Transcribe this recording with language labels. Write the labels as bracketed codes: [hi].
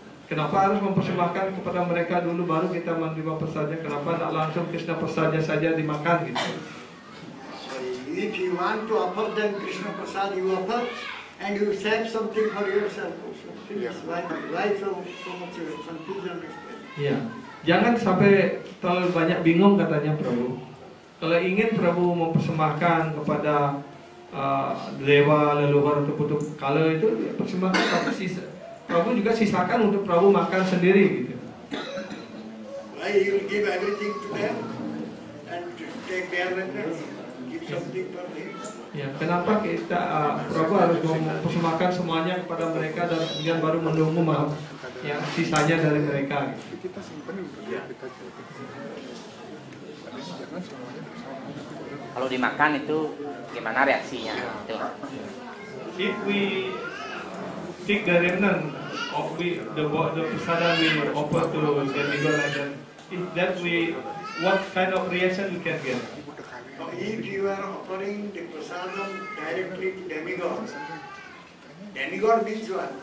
[id] Kenapa harus mempersembahkan kepada mereka dulu baru kita menerima prasadnya? Kenapa tak langsung Krishna prasadnya saja dimakan gitu? [en] So if you want to offer them Krishna Prasad, you offer and you save something for yourself also. Why so much confusion? [id] Ya. Jangan sampai terlalu banyak bingung katanya Prabu. Kalau ingin Prabu mempersembahkan kepada dewa, leluhur atau Buddha Kala itu ya persembahkan, tapi Prabu juga sisakan untuk Prabu makan sendiri gitu. [en] Why you give everything to them and take their remnants? Give something for them. [id] Ya, kenapa kita Prabu harus mempersembahkan semuanya kepada mereka dan kemudian baru menunggu yang sisanya dari mereka gitu. Kalau dimakan itu gimana reaksinya? Itu. [en] If we take the remnant of the prasada we offer to demigod like that, if that we, what kind of reaction we can get? If you are offering the prasadam directly to demigods, demigod means what?